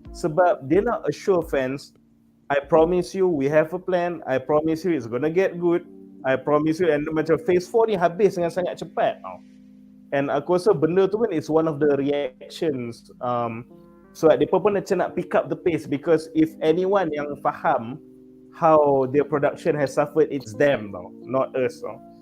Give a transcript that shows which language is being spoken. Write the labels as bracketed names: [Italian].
[Malay] Sebab dia nak [English] assure fans, I promise you we have a plan, I promise you it's gonna get good, I promise you. [Malay] And macam Phase 4 ni habis dengan sangat cepat tau. [English] And [Malay] aku rasa benda tu pun [English] is one of the reactions so [Malay] mereka pun macam nak [English] pick up the pace, because if anyone [Malay] yang faham [English] how their production has suffered, it's them tau, not us tau.